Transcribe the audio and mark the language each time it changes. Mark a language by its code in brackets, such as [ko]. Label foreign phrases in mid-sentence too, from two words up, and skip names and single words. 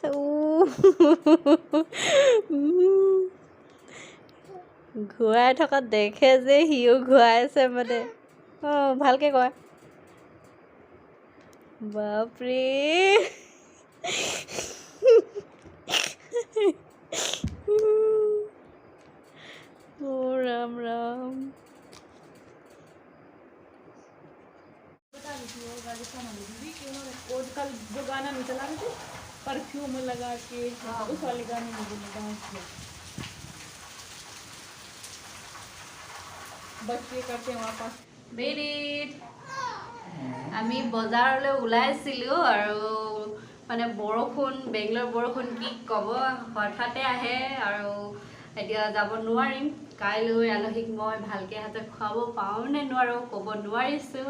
[as] ঘূৰাই থকা দেখে যে সিও ঘূৰাইছে মানে। ভালকে কয়। বাপৰে ৰাম ৰাম। [hi] जो गाना नहीं चला रहे थे परफ्यूम लगा के, उस वाले गाने में डांस किया। बच्चे करते हैं वहाँ पास। [as] আমি বজাৰলৈ ওলাইছিলোঁ আৰু মানে বৰষুণ, বেংগলৰ বৰষুণ কি ক'ব, হঠাতে আহে আৰু এতিয়া যাব নোৱাৰিম। কাইলৈ আলহীক মই ভালকৈ হাতে খুৱাব পাৰোঁ নে নোৱাৰোঁ ক'ব নোৱাৰিছোঁ।